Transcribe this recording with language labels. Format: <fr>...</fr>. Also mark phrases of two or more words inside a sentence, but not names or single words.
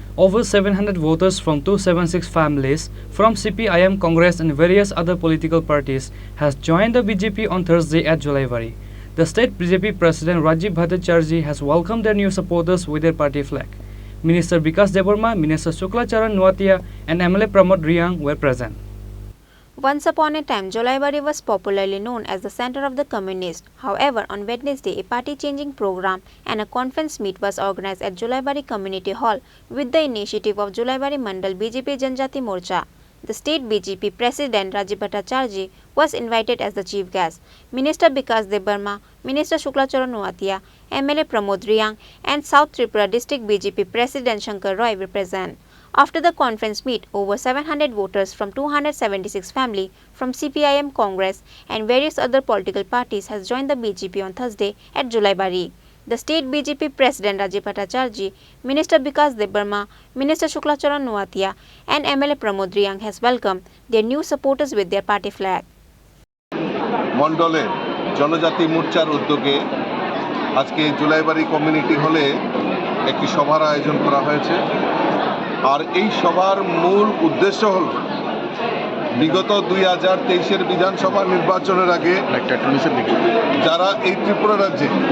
<en>Over 700 voters from 276 families from CPIM Congress and various other political parties has joined the BJP on Thursday at Jolaivari. The state BJP President Rajiv Bhattacharjee has welcomed their new supporters with their party flag. Minister Vikas Debarma, Minister Charan Nuatia and MLA Pramod Riang were present. Once upon a time, Jolaivari was popularly known as the center of the communists. However, on Wednesday, a party-changing program and a conference meet was organized at Jolaivari Community Hall with the initiative of Jolaivari Mandal BJP Janjati Morcha. The state BJP President Rajiv Bhattacharjee was invited as the chief guest. Minister Vikas Debarma, Minister Charan Nuatia, MLA Pramod Riang and South Tripura District BJP President Shankar Roy were present. After the conference meet, over 700 voters from 276 families from CPIM Congress and various other political parties has joined the BJP on Thursday at Jolaivari. The state BJP President Rajiv Bhattacharjee, Minister Vikas Debarma, Minister Charan Nuatia and MLA Pramod Riang has welcomed their new supporters with their party flag.</en> <bn>মণ্ডলে জনজাতি মোর্চার উদ্যোগে আজকে জুলাইবাড়ি কমিউনিটি হলে একটি সভার আয়োজন করা হয়েছে। আর এই সভার মূল উদ্দেশ্য হল বিগত 2023-এর বিধানসভা নির্বাচনের আগে যারা এই ত্রিপুরা রাজ্যে</bn>